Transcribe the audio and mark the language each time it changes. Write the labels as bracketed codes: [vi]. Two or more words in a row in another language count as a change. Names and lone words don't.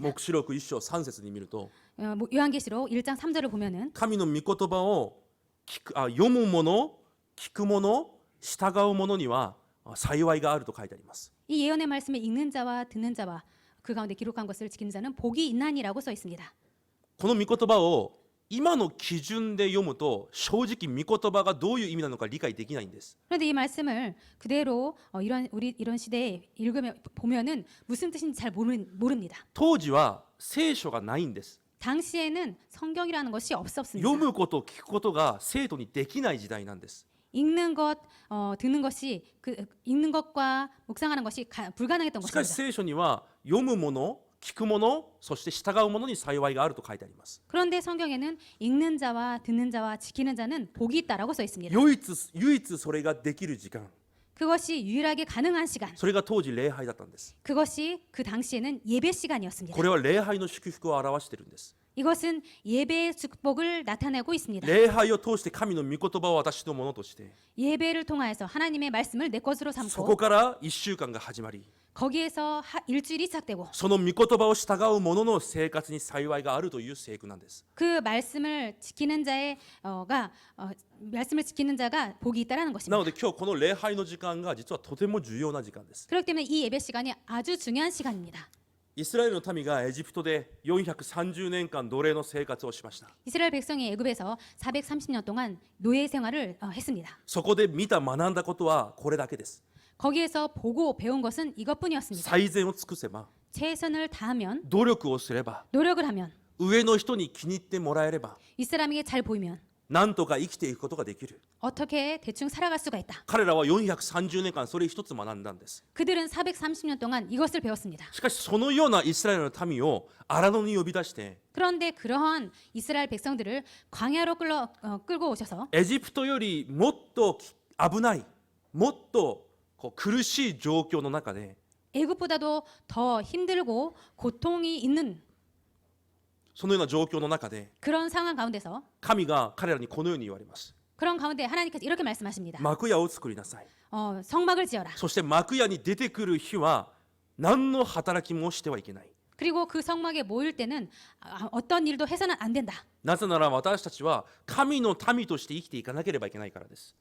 [ja] 黙示録1章3節に見ると [ko] 요한계시록 1장 3절을 보면은 [ja] 神の御言葉を読む者、聞く者、従う者には幸いがあると書いてあります。 [ko] 이 예언의 말씀을 읽는 자와 듣는 자와 그 가운데 기록한 것을 지키는 자는 복이 있나니라고 써 있습니다. [ja] この御言葉を今の基準で読むと正直御言葉がどういう意味なのか理解できないんです。 [ko] 그런데 이 말씀을 그대로 이런 시대에 읽으면 보면은 무슨 뜻인지 잘 모릅니다. [ja] 当時は聖書がないんです。 [ko] 당시에는 성경이라는 것이 없었습니다. [ja] 読むこと聞くことが生徒にできない時代なんです。 [ko] 읽는 것, 듣는 것이 읽는 것과 묵상하는 것이 불가능했던 [ja] しかし [ko] 것입니다. [ja] 聖書には読む者、聞く者、そして従う者に幸いがあると書いてあります。 [ko] 그런데 성경에는 읽는 자와 듣는 자와 지키는 자는 복이 있다라고 써 있습니다. [ja] 唯一それができる時間、 [ko] 그것이 유일하게 가능한 시간, [ja] それが当時礼拝だったんです。 [ko] 그것이 그 당시에는 예배 시간이었습니다. [ja] これは礼拝の祝福を表しているんです。 [ko] 이것은 예배의 축복을 나타내고 있습니다. [ja] 礼拝を通して神の御言葉を私のものとして、 [ko] 예배를 통하여서 하나님의 말씀을 내 것으로 [ja] そ [ko] 삼고 [ja] こから1週間が始まり、 [ko] 거기에서 일주일이 시작되고 [ja] その御言葉を従う者の生活に幸いがあるという聖句なんです。 [ko] 그 말씀을 지키는 말씀을 지키는 자가 복이 있다라는 [ja] な [ko] 것입니다. [ja] ので今日この礼拝の時間が実はとても重要な時間です。 [ko] 그렇기 때문에 이 예배 시간이 아주 중요한 시간입니다. [ja] イスラエルの民がエジプトで430年間奴隷の生活をしました。 [ko] 이스라엘 백성이 애굽에서 430년 동안 노예 생활을 했습니다. [ja] そこで見た学んだことはこれだけです。 [ko] 거기에서 보고 배운 것은 이것뿐이었습니다. [ja] 最善を尽くせば、 [ko] 최선을 다하면, [ja] 努力をすれば、 [ko] 노력을 하면, [ja] 上の人に気に入ってもらえれば、 [ko] 윗사람에게 잘 보이면 [ja] なんとか生きていくことができる。 [ko] 어떻게 대충 살아갈 수가 있다. [ja] 彼らは430年間それ一つ学んだんです。 [ko] 그들은 430년 동안 이것을 배웠습니다. [ja] しかしそのようなイスラエルの民を荒野に呼び出して、 [ko] 그런데 그러한 이스라엘 백성들을 광야로 끌고 오셔서 [ja] エジプトよりもっと危ない、もっと苦しい状況の中で、 [ko] 애굽보다도 더 힘들고 고통이 있는 [ja] そのような状況の中で [ko] 그런 상황 가운데서 [ja] 神が彼らにこのように言われます。 [ko] 그런 가운데 하나님께서 이렇게 말씀하십니다. [ja] 幕屋を作りなさい。 [ko] 성막을 지어라. [ja] そして幕屋に出てくる日は何の働きもしてはいけない。 [ko] 그리고 그 성막에 모일 때는 어떤 일도 해서는 안 된다. [ja] なぜなら私たちは神の民として生きていかなければいけないからです。